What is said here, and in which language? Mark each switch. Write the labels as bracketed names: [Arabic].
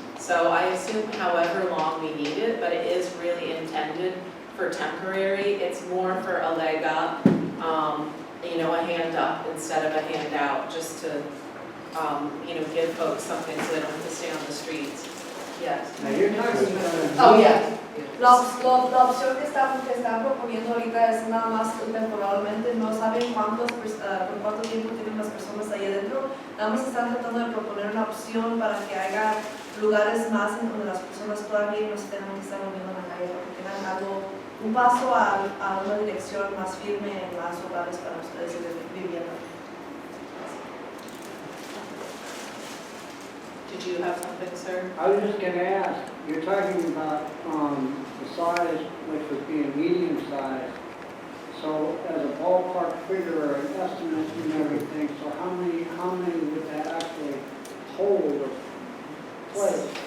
[English] So I assume however long we need it, but it is really intended for temporary. It's more for a leg up, you know, a hand up instead of a hand out, just to, you know, give folks something so they don't have to stay on the streets. Yes. Now, you're talking about. Oh, yeah. [Spanish] La opción que están proponiendo ahorita es nada más temporalmente, no saben por cuánto tiempo tienen las personas ahí adentro, nada más están tratando de proponer una opción para que haya lugares más en donde las personas todavía no se tengan que estar moviendo en la calle, para que tengan algo, un paso a una dirección más firme en más hogares para ustedes viviendo. [English] Did you have something, sir? I was just gonna ask, you're talking about, the size, which would be a medium size. So as a ballpark figure or an estimate and everything, so how many would that actually hold or place?